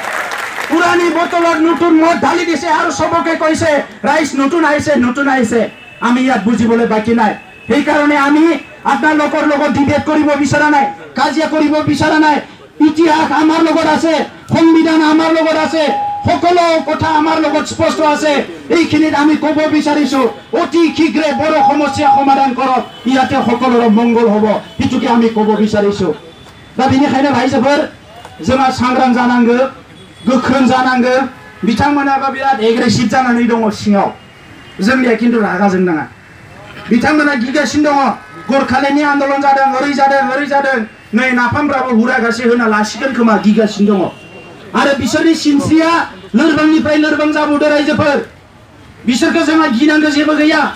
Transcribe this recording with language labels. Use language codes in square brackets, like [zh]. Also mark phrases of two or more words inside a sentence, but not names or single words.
[as] পুৰাণী বটলত নতুন মদ ঢালি দিছে আৰু সবকে কৈছে ৰাইজ নতুন আহিছে আমি ইয়াত বুজিবলৈ বাকী নাই সেইকাৰণে আমি আপোনালোকৰ লগত ডিবেট কৰিব বিচৰা নাই কাজিয়া কৰিব বিচৰা নাই ইতিহাস আমাৰ লগত আছে সংবিধান আমাৰ লগত আছে সকলো কথা আমাৰ লগত স্পষ্ট আছে এইখিনিত আমি ক'ব বিচাৰিছো অতি শীঘ্ৰে বড়ো সমস্যা সমাধান কৰক ইয়াতে সকলোৰে মংগল হ'ব এইটোকে আমি ক'ব বিচাৰিছো [brx] दा बेनिखायनो रायजोफोर जोंहा सांग्रां जानांगौ गोख्रों जानांगौ बिथांमोनाबो बिराद एग्रेसिभ जानानै दङ सिङाव जोंनिया खिन्थु रागा जोंनाङा बिथांमोना गिगासिनो दङ गरखालेनि आन्दोलन जादों ओरै जादों नै नाफामफ्राबो हुरागासे होना लासिगोन खोमा गिगासिनो दङ आरो बिसोरनि सिनस्रिया लोरबांनिफ्राय लोरबां जाबोदों रायजोफोर बिसोरखौ जोंहा गिनांगौ जेबो गैया